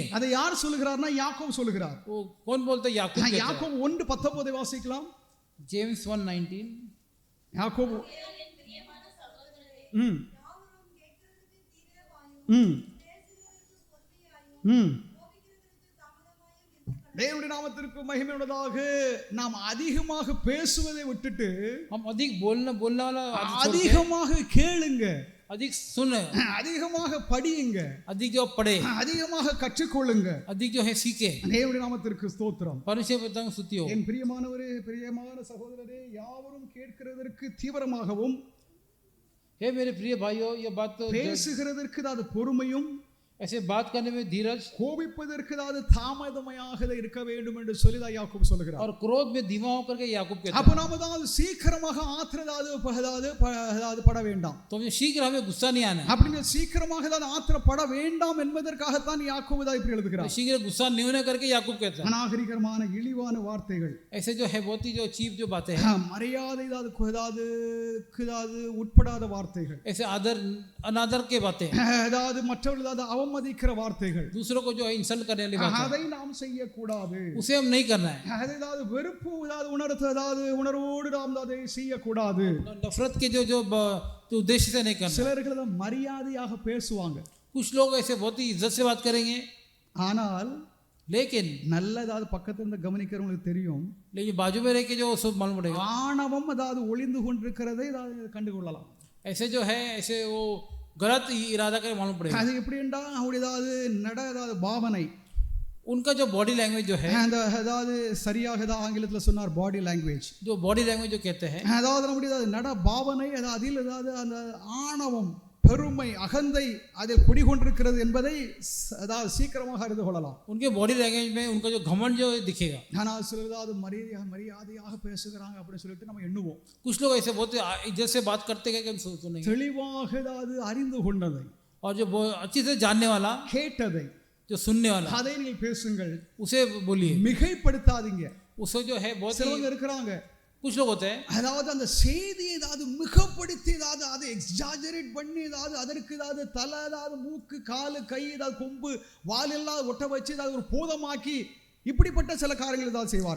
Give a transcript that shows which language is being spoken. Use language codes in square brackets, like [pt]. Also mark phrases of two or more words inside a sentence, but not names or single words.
[ta] அதை யார் சொல்லுகிறார்னா யாக்கோபு சொல்லுகிறார். [hi] वो कौन बोलता है? याकूब कहता है. [ta] யாக்கோபு 1:19 வாசிக்கலாம். [hi] जेम्स 1:19. [ta] யாக்கோபு யாவரும் கேட்கிறதற்கு தீரவாயும் பேசுகிறதற்கு பொறுமையாயும் கோபிக்கிறதற்கு தாமதமாயும் இருக்க தேவனுடைய நாமத்திற்கு மகிமை உண்டாக. நாம் அதிகமாக பேசுவதை விட்டுட்டு [hi] हम अधिक बोलने वाला आदत छोड़ के [ta] அதிகமாக கேளுங்க. [hi] अधिक सुने, [ta] அதிகமாக படியுங்க. [hi] अधिक जो पढ़े, [ta] அதிகமாக கற்றுக்கொள்ளுங்க. [hi] अधिक जो है सीखे. [ta] தேவனுடைய நாமத்திற்கு ஸ்தோத்திரம். [hi] परमेश्वर बताऊं स्तुति हो. [ta] என் பிரியமானவரே, பிரியமான சகோதரரே, யாவரும் கேட்கிறதற்கு தீவிரமாகவும் [hi] हे मेरे प्रिय भाइयों, ये बात तो [ta] பேசுகிறதற்கு அது பொறுமையும் [hi] ऐसे बात करने में धीरज [ta] கோபிப்பதற்கு அது தாமதமாக இருக்க வேண்டும் என்று சொல்லி தான் யாக்கோபு சொல்கிறார். [hi] और क्रोध में धीमा होकर के याकूब कहता [ta] அப்ப [hi] है. [ta] நாம தான் சீக்கிரமாக ஆத்திரப்பட வேண்டாம். [hi] तो हमें शीघ्र हमें गुस्सा नहीं आना है. [ta] அப்படிங்க சீக்கிரமாக ஆத்திரப்பட வேண்டாம் என்பதற்காகத்தான் யாக்கோபு தான் இப்படி எழுதுகிறார். [hi] शीघ्र गुस्सा नहीं होने करके याकूब कहता है. [ta] அநாகரிகமான இழிவான வார்த்தைகள், [hi] ऐसे जो है बहुत ही जो चीप जो बातें हैं, [ta] மரியாதை உட்படாத வார்த்தைகள், [hi] ऐसे आदर अनादर के बातें, [ta] அதாவது மற்றவர்கள் அவமதிக்கிற வார்த்தைகள், [hi] दूसरों को जो है इंसल्ट करने वाली बातें, [ta] அதை நாம் செய்யக்கூடாது. [hi] उसे हम नहीं करना है. [ta] அதாவது வெறுப்பு உணர்வோடு நாம் அதை செய்யக்கூடாது. [hi] नफरत के जो उद्देश्य से नहीं करना. [ta] சிலர்கள் மரியாதையாக பேசுவாங்க, [hi] कुछ लोग ऐसे बहुत ही इज्जत से बात करेंगे, [ta] ஆனால் [hi] लेकिन [ta] நல்லதாவது பக்கத்துல இருந்து கவனிக்கிறவங்களுக்கு தெரியும், [hi] बाजू में रह के जो सब मालूम पड़ेगा. [ta] ஆணவம் அதாவது ஒளிந்து கொண்டிருக்கிறதை கண்டுகொள்ளலாம். [hi] ऐसे जो है ऐसे वो गलत इरादा कर मालूम पड़ेगा. [ta] அது எப்படி என்றால் அவருடைய ஏதாவது பாவனை, [hi] उनका जो [en] body language [hi] जो है, [ta] அதாவது சரியாக ஆங்கிலத்தில் சொன்னார் [en] body language, [hi] जो [en] body language [hi] जो कहते हैं, [ta] அதாவது நம்முடைய நட பாவனை, அதில் ஏதாவது அந்த ஆணவம், பெருமை, அகந்தை அதில் குடிகொண்டிருக்கிறது என்பதை அதாவது சீக்கிரமாக அறிந்து கொள்ளலாம். [hi] उनके [en] body language [hi] में उनका जो घमंड जो दिखेगा. [ta] ஆனால் சிலர் ஏதாவது மரியாதையாக பேசுகிறாங்க அப்படின்னு சொல்லிட்டு நம்ம எண்ணுவோம். [hi] कुछ लोग ऐसे बहुत इज्जत से बात करते हैं कि हम सुनेंगे. [ta] தெளிவாக ஏதாவது அறிந்து கொண்டதை, [hi] और जो अच्छी से जानने वाला, [ta] கேட்டதை, [hi] जो सुनने वाला, [ta] அதை நீங்கள் பேசுங்கள், [hi] उसे बोलिए. [ta] மிகைப்படுத்தாதீங்க. [hi] उसे जो है बहुत [ta] சிலவங்க இருக்கிறாங்க, [hi] कुछ लोग होते हैं [ta] அதாவது அந்த செய்தியை ஏதாவது மிகப்படுத்தி அதை எக்ஸாஜரேட் பண்ணி அதற்கு தலை, மூக்கு, காலு, கை, கொம்பு, வால் எல்லாம் ஒட்ட வச்சு ஒரு பூதமாக்கி இப்படிப்பட்ட சில காரியங்கள் ஏதாவது செய்வார்கள்.